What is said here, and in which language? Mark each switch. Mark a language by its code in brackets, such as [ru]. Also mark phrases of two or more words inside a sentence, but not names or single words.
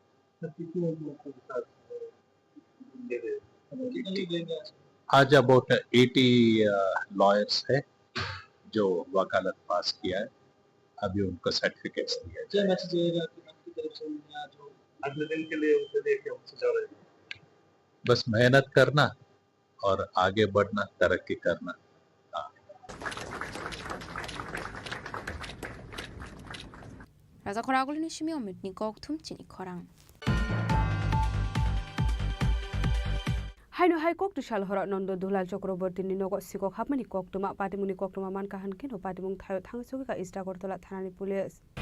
[hi] आज अबाउट 80 लॉयर्स है जो वकालत पास किया है अभी उनको सर्टिफिकेट्स दिया जाएगा अगले दिन के लिए उसे लेके हम सुझाव रहेंगे बस मेहनत करना और आगे बढ़ना तरक्की करना [trp] Raja Khoragul Nishimi Omit Nikok Tum Chini Khorang Haino hai kok tu shal hora nondo dulal Chakraborty ni nogo sikok hapmani kok tuma patimuni kok tuma man kahan kino patimung thayo thangsugi ka ista gortola thanani police